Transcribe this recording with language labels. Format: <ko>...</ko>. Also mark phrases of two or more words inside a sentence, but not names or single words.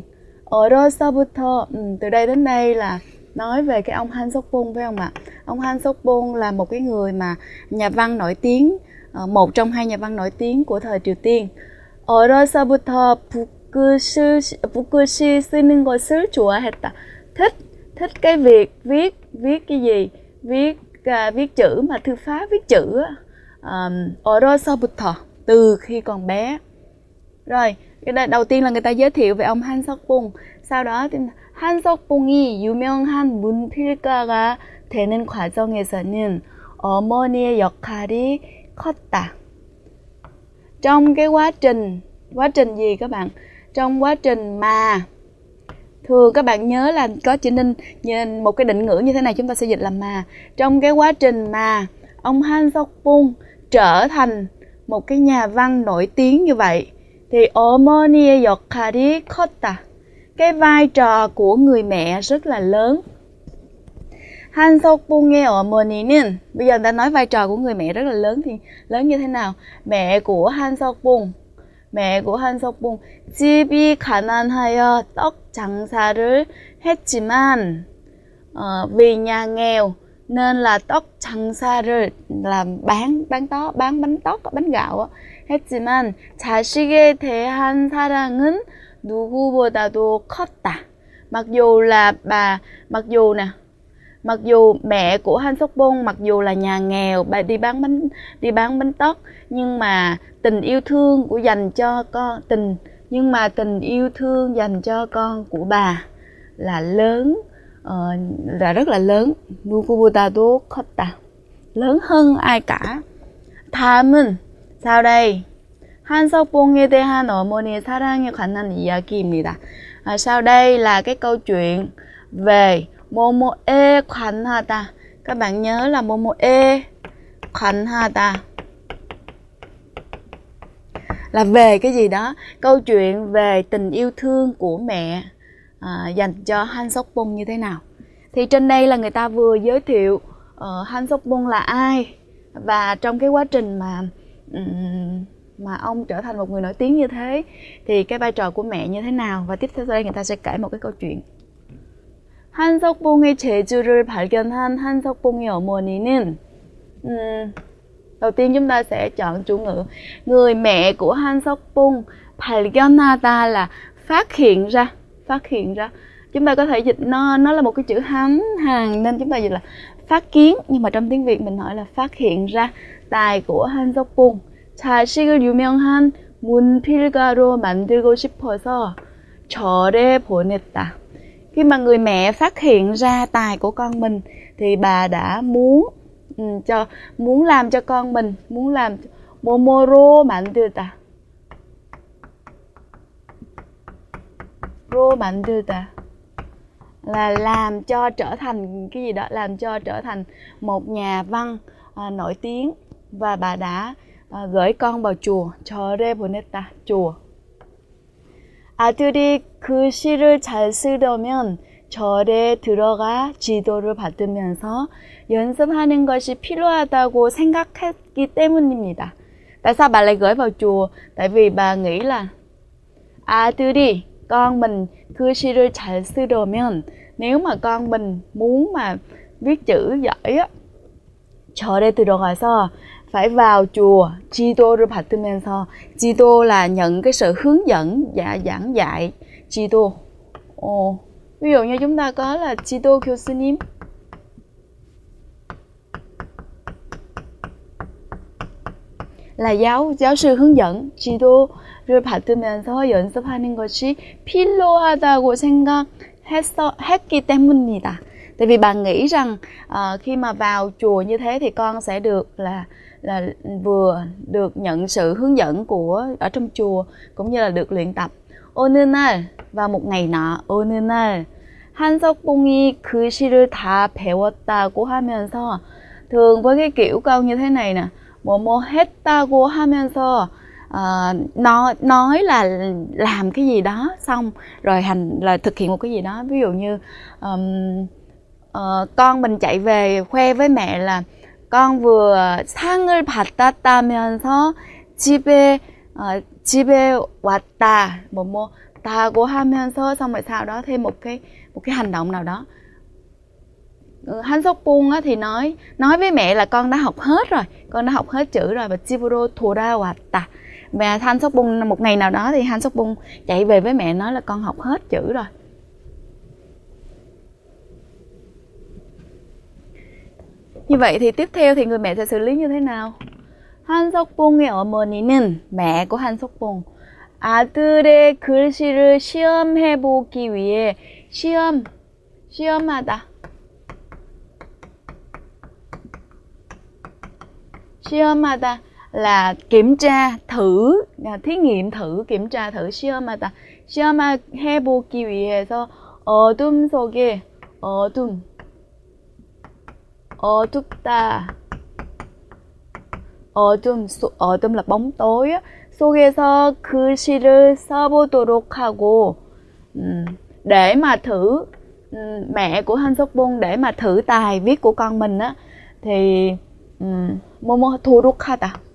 <vi>어려서부터, từ đây đến đây là nói về cái ông 한석봉, phải không ạ? Ông 한석봉 là một cái người mà nhà văn nổi tiếng, một trong hai nhà văn nổi tiếng của thời Triều Tiên.</vi> <ko>어려서부터 붓글씨 쓰는 것을 좋아했다.</ko> <vi>thích cái việc viết cái gì, viết chữ mà thư pháp viết chữ 어려서부터, từ khi còn bé. Rồi cái đầu tiên là người ta giới thiệu về ông 한석봉. sau đó</vi> <ko>한석봉이 유명한 문필가가 되는 과정에서는 어머니의 역할이 컸다.</ko> <vi>Trong cái quá trình gì các bạn? Trong quá trình mà, thường các bạn nhớ là có chữ ninh, một cái định ngữ như thế này chúng ta sẽ dịch là mà. Trong cái quá trình mà ông 한석봉 trở thành một cái nhà văn nổi tiếng như vậy, thì 어머니의 역할이 컸다. Cái vai trò của người mẹ rất là lớn.</vi> <ko>한석봉의 어머니는,</ko> <vi>bây giờ người ta nói vai trò của người mẹ rất là lớn thì lớn như thế nào? Mẹ của</vi> <ko>한석봉 집이 가난하여 떡 장사를 했지만</ko> <vi>vì nhà nghèo nên là</vi> <ko>떡 장사를</ko> <vi>là bán bánh tóc, bánh gạo</vi> <ko>했지만 자식에 대한 사랑은 누구보다도 컸다.</ko> <vi>Mặc dù mẹ của 한석봉 mặc dù là nhà nghèo, bà đi bán bánh tóc, nhưng mà tình yêu thương dành cho con của bà là lớn, là rất là lớn.</vi> <ko>누구보다도 컸다.</ko> <vi>lớn hơn ai cả. 다음은, sau đây,</vi> <ko>한석봉에 대한 어머니의 사랑에 관한 이야기입니다.</ko> <vi>Sau đây là cái câu chuyện về</vi> <ko>뭐뭐에 관하다.</ko> <vi>Các bạn nhớ là</vi> <ko>뭐뭐에 관하다</ko> <vi>là về cái gì đó. Câu chuyện về tình yêu thương của mẹ dành cho 한석봉 như thế nào. Thì trên đây là người ta vừa giới thiệu 한석봉 là ai, và trong cái quá trình mà ông trở thành một người nổi tiếng như thế thì cái vai trò của mẹ như thế nào. Và tiếp theo đây người ta sẽ kể một cái câu chuyện.</vi> <ko>한석봉의 재주를 발견한 한석봉의 어머니는,</ko> <vi>đầu tiên chúng ta sẽ chọn chủ ngữ. Người mẹ của 한석봉, 발견하다 là phát hiện ra. Chúng ta có thể dịch nó là một cái chữ Hán Hàn nên chúng ta dịch là phát kiến, nhưng mà trong tiếng Việt mình hỏi là phát hiện ra tài của 한석봉.</vi> <ko>자식을 유명한 문필가로 만들고 싶어서 절에 보냈다.</ko> <vi>Khi mà người mẹ phát hiện ra tài của con mình thì bà đã muốn làm cho con mình, muốn làm</vi> <ko>뭐뭐로 만들다. 로 만들다</ko> <vi>là làm cho trở thành cái gì đó, làm cho trở thành một nhà văn nổi tiếng, và bà đã gửi con vào chùa.</vi> <ko>절에 보냈다, chùa. 아들이 그 시를 잘 쓰려면 절에 들어가 지도를 받으면서 연습하는 것이 필요하다고 생각했기 때문입니다.</ko> <vi>Tại sao bà lại gửi vào chùa? Tại vì bà nghĩ là 아들이, con mình,</vi> <ko>그 시를 잘 쓰려면,</ko> <vi>nếu mà con mình muốn mà viết chữ giỏi á,</vi> <ko>절에 들어가서</ko> <vi>phải vào chùa.</vi> <ko>지도를 받으면서,</ko> <vi>지도 là nhận cái sự hướng dẫn, giảng dạy. 지도. Ví dụ như chúng ta có là</vi> <ko>지도 교수님.</ko> <vi>Là giáo sư hướng dẫn.</vi> <ko>지도를 받으면서 연습하는 것이 필요하다고 생각했기 때문입니다.</ko> <vi>Tại vì bà nghĩ rằng khi mà vào chùa như thế thì con sẽ được là vừa được nhận sự hướng dẫn ở trong chùa, cũng như là được luyện tập.</vi> <ko>어느 날,</ko> <vi>vào một ngày nọ,</vi> <ko>어느 날 한석봉이 그 시를 다 배웠다고 하면서,</ko> <vi>thường với cái kiểu câu như thế này nè,</vi> <ko>뭐뭐 했다고 하면서</ko> <vi>nói là làm cái gì đó xong rồi là thực hiện một cái gì đó. Ví dụ như con mình chạy về khoe với mẹ là con vừa</vi> <ko>상을 받았다면서 집에 왔다, 뭐뭐 다고 하면서,</ko> <vi>xong rồi sau đó thêm một cái hành động nào đó. 한석봉 thì nói với mẹ là con đã học hết rồi, con đã học hết chữ rồi.</vi> <ko>và 집으로 돌아왔다.</ko> <vi>Mà 한석봉 một ngày nào đó thì 한석봉 chạy về với mẹ nói là con học hết chữ rồi. Như vậy thì tiếp theo thì người mẹ sẽ xử lý như thế nào?</vi> <ko>한석봉의 어머니는,</ko> <vi>mẹ của 한석봉,</vi> <ko>아들의 글씨를 시험해 보기 위해 시험하다.</ko> <vi>시험하다 là kiểm tra, thử, thí nghiệm, thử, kiểm tra, thử,</vi> <ko>시험하다. 시험해 보기 위해서 어둠 속에, 어둡다.</ko> <vi>어둠 là bóng tối á.</vi> <ko>속에서 글씨를 써보도록 하고,</ko> <vi>để mà thử, mẹ của 한석봉 để mà thử tài viết của con mình á, thì 도록하다.</vi>